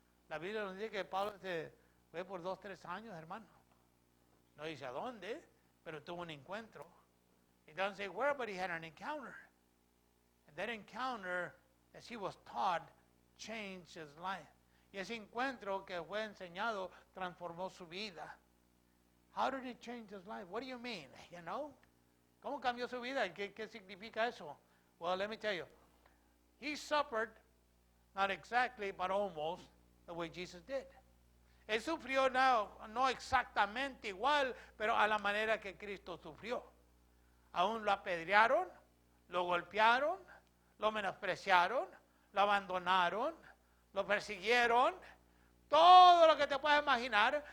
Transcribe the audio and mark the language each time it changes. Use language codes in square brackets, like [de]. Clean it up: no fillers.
[es] La Biblia nos dice que Pablo se fue por 2 o 3 años, hermano. No dice a dónde, pero tuvo un encuentro. [en] It doesn't say where, but he had an encounter. And that encounter, as he was taught, changed his life. [es] Y ese encuentro que fue enseñado transformó su vida. [en] How did it change his life? What do you mean? You know? [es] ¿Cómo cambió su vida? ¿Qué significa eso? [en] Well, let me tell you. He suffered, not exactly, but almost, the way Jesus did. [es] Él sufrió no exactamente igual, pero a la manera que Cristo sufrió. Aún lo apedrearon, lo golpearon, lo menospreciaron, lo abandonaron, lo persiguieron, todo lo que te puedas imaginar.